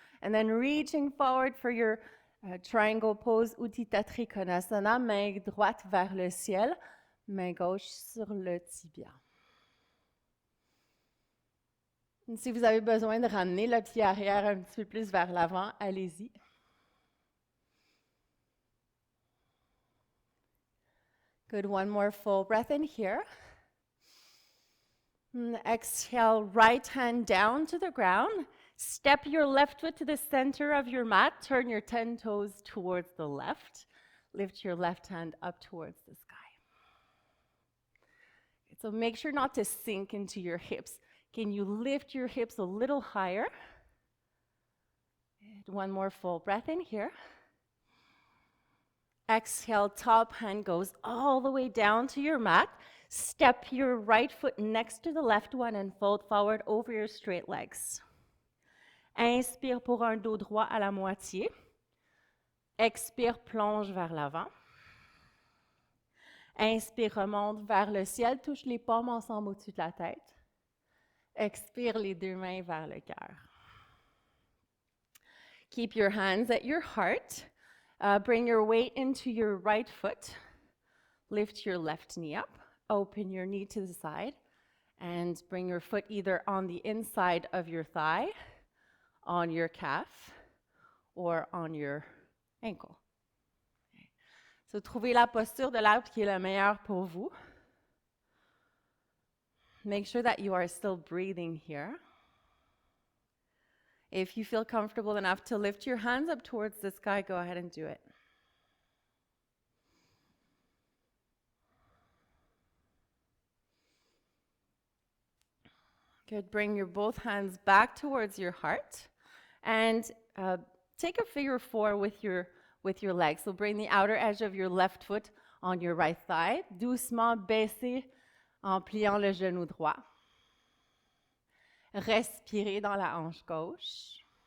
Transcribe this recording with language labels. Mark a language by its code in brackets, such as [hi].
[en] And then reaching forward for your triangle pose, [fr] Utthita Trikonasana, main droite vers le ciel, main gauche sur le tibia. Et si vous avez besoin de ramener le pied arrière un petit peu plus vers l'avant, allez-y. [en] Good, one more full breath in here. Exhale, right hand down to the ground. Step your left foot to the center of your mat. Turn your 10 toes towards the left. Lift your left hand up towards the sky. So make sure not to sink into your hips. Can you lift your hips a little higher? And one more full breath in here. Exhale, top hand goes all the way down to your mat. Step your right foot next to the left one and fold forward over your straight legs. [fr] Inspire pour un dos droit à la moitié. Expire, plonge vers l'avant. Inspire, remonte vers le ciel, touche les paumes ensemble au-dessus de la tête. Expire, les deux mains vers le cœur. [en] Keep your hands at your heart. Bring your weight into your right foot. Lift your left knee up. Open your knee to the side and bring your foot either on the inside of your thigh, on your calf, or on your ankle. Okay. [fr] So, trouvez la posture de l'arbre qui est la meilleure pour vous. [en] Make sure that you are still breathing here. If you feel comfortable enough to lift your hands up towards the sky, go ahead and do it. Good. Bring your both hands back towards your heart and take a figure 4 with your legs. So bring the outer edge of your left foot on your right thigh. [fr] Doucement baissez en pliant le genou droit. Respirez dans la hanche gauche.